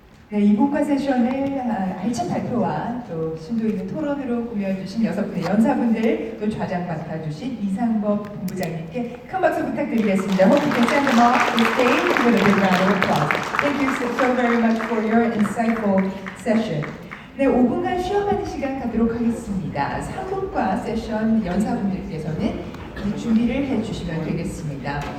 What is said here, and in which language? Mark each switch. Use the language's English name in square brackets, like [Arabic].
[Korean] 네, 이분과 세션을 알찬 발표와 또 심도 있는 토론으로 꾸며주신 6분의 연사분들, 또 좌장 맡아주신 이상법 본부장님께 큰 박수 부탁드리겠습니다. [English] Hope you can send them off the stage with a big round of applause. Thank you so very much for your insightful session. [Korean] 네, 5분간 쉬어가는 시간 갖도록 하겠습니다. 3분과 세션 연사분들께서는 준비를 해주시면 되겠습니다.